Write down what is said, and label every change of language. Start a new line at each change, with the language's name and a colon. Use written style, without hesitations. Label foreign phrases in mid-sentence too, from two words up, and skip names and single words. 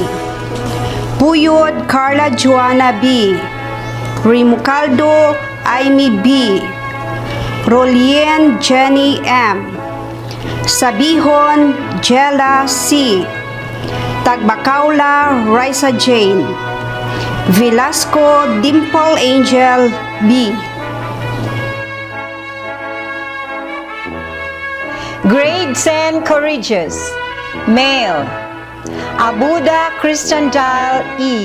English: Puyod Carla Joanna B. Rimucaldo Aimee B. Rolien Jenny M. Sabihon Jella C. Tagbacaula Raisa Jane. Velasco Dimple Angel B. Grade 10 Courageous. Male. Abuda Christian Dial E.